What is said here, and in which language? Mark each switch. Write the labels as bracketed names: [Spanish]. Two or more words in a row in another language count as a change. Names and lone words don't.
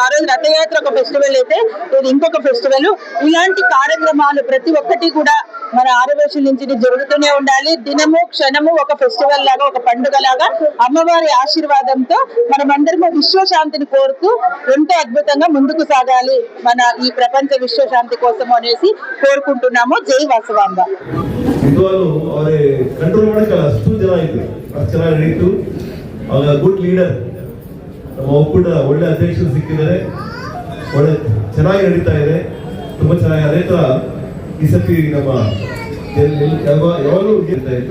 [Telugu] ఆ రోజు రథయాత్ర ఒక ఫెస్టివల్ అయితే ఇది ఇంకొక ఫెస్టివల్. ఇలాంటి కార్యక్రమాలు ప్రతి ఒక్కటి కూడా మన ఆర్యవేశం నుంచి జరుగుతూనే ఉండాలి. దినము క్షణము ఒక ఫెస్టివల్ లాగా, ఒక పండుగ లాగా అమ్మవారి ఆశీర్వాదంతో మనమందరము విశ్వశాంతిని కోరుతూ ఎంతో అద్భుతంగా ముందుకు సాగాలి మన ఈ ప్రపంచ విశ్వశాంతి కోసం అనేసి కోరుకుంటున్నాము. జై వాసవాంబ. [Kannada] ವಿದ್ವಾನು ಅವರೇ ಕಂಟ್ರೋಲ್ ಮಾಡಕ್ಕಲ್ಲ, ಅಷ್ಟು ಜನ ಇದ್ರು, ಅಷ್ಟು ಚೆನ್ನಾಗಿ ನಡೀತು. ಅವಾಗ [English] good leader [Kannada] ನಮ್ಮ ಒಕ್ಕೂಟ ಒಳ್ಳೆ ಅಧ್ಯಕ್ಷರು ಸಿಕ್ಕಿದ್ದಾರೆ. ಒಳ್ಳೆ ಚೆನ್ನಾಗಿ ನಡೀತಾ ಇದೆ, ತುಂಬಾ ಚೆನ್ನಾಗಿ. ಅದೇ ತರ ಈ ಸತಿ ನಮ್ಮ ಯಾವಾಗಲೂ ಗೆಲ್ತಾ ಇತ್ತು.